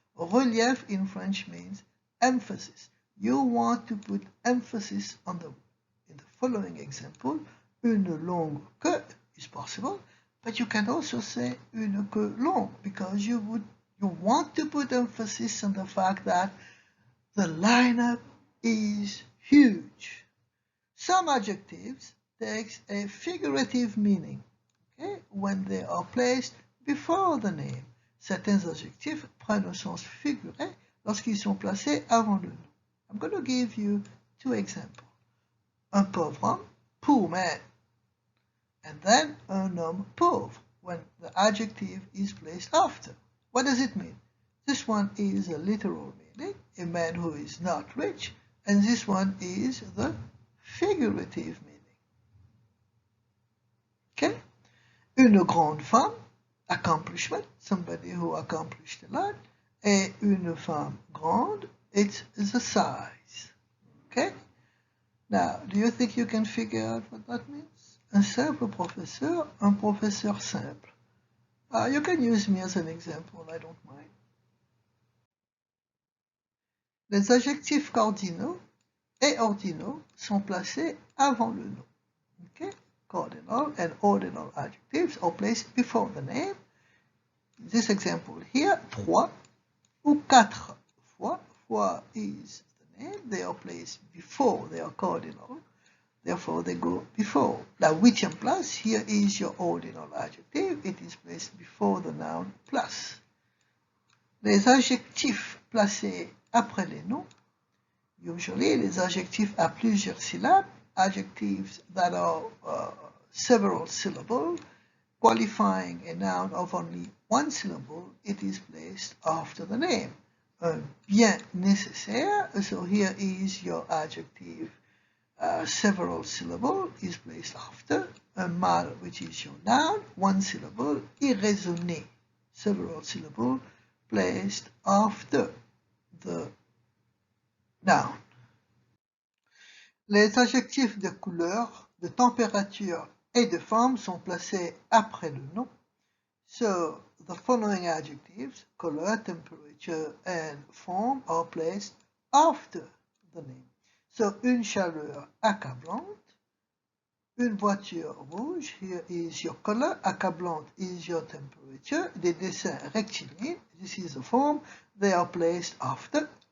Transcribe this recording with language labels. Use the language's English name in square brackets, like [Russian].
[English] Relief in French means emphasis. You want to put emphasis on in the following example, [French] une longue queue [English] is possible, but you can also say [French] une queue longue [English] because you want to put emphasis on the fact that the lineup is huge. Some adjectives take a figurative meaning, okay, when they are placed before the name. [French] Certains adjectifs prennent un sens figuré lorsqu'ils sont placés avant le nom. [English] I'm going to give you two examples. [French] Un pauvre homme, [English] poor man, and then [French] un homme pauvre [English] when the adjective is placed after. What does it mean? This one is a literal meaning, a man who is not rich, and this one is the figurative meaning. Okay? [French] Une grande femme, [English] accomplishment, somebody who accomplished a lot, [French] et une femme grande, [English] it's the size. Okay? Now, do you think you can figure out what that means? [French] Un simple professeur, un professeur simple. [English] You can use me as an example, I don't mind. [French] Les adjectifs cardinaux et ordinaux sont placés avant le nom. [English] Okay? Cardinal and ordinal adjectives are placed before the name. This example here, [French] trois ou quatre fois. [English] Fois is the name. They are placed before they are cardinal. Therefore, they go before. [French] La huitième place, [English] here is your ordinal adjective. It is placed before the noun plus. [French] Les adjectifs placés après les noms, [English] usually [French] les adjectifs à plusieurs syllabes, [English] adjectives that are several syllables, qualifying a noun of only one syllable, it is placed after the name. [French] Un bien nécessaire, [English] so here is your adjective, several syllable is placed after. [French] Un mal, [English] which is your noun, one syllable, irraisonné, several syllable, placed after the noun. [French] Les adjectifs de couleur, de température et de forme sont placés après le nom. [English] So the following adjectives, color, temperature, and form, are placed after the name. So [French] une chaleur accablante, une voiture rouge, [English] here is your color, accablante is your temperature, [French] des dessins rectilignes, [English] this is the form, they are placed after.